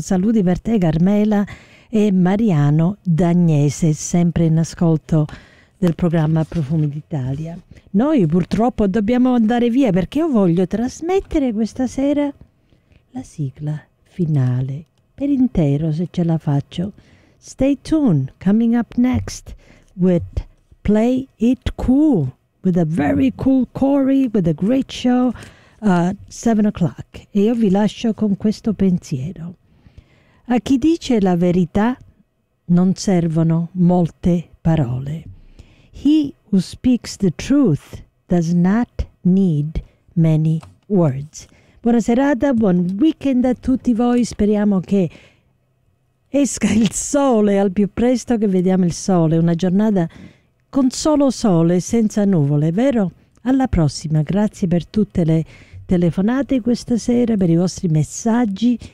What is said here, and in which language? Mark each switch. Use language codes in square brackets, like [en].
[it] Saluti per te, Carmela, e Mariano D'Agnese, sempre in ascolto del programma Profumi d'Italia. Noi purtroppo dobbiamo andare via, perché io voglio trasmettere questa sera la sigla finale per intero, se ce la faccio. [en] Stay tuned, coming up next with Play It Cool, with a very cool Corey, with a great show at 7 o'clock. [it] E io vi lascio con questo pensiero: a chi dice la verità non servono molte parole. [en] He who speaks the truth does not need many words. [it] Buona serata, buon weekend a tutti voi. Speriamo che esca il sole al più presto, che vediamo il sole. Una giornata con solo sole, senza nuvole, vero? Alla prossima. Grazie per tutte le telefonate questa sera, per i vostri messaggi.